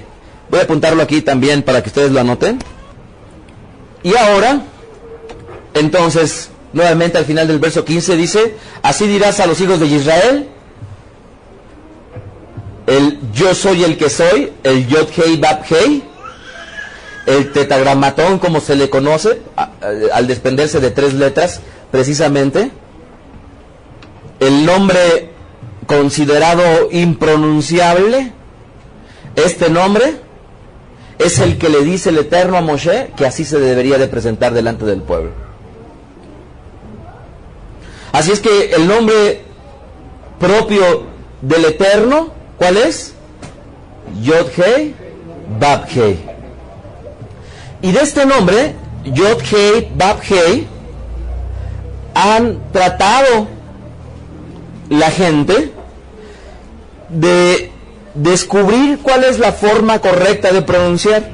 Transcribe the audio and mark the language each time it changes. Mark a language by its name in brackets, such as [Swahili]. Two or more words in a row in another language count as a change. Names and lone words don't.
[Spanish] Voy a apuntarlo aquí también para que ustedes lo anoten. Y ahora, entonces, nuevamente al final del verso 15 dice: así dirás a los hijos de Israel, el yo soy el que soy, el Yod-Hei, Vav-Hei, el tetragramatón como se le conoce, al desprenderse de 3 letras, precisamente, el nombre considerado impronunciable. Este nombre es el que le dice el Eterno a Moshe que así se debería de presentar delante del pueblo. Así es que el nombre propio del Eterno, ¿cuál es? Yod-Hei, Vav-Hei. Y de este nombre, Yod-Hei, Vav-Hei, han tratado la gente de descubrir cuál es la forma correcta de pronunciar.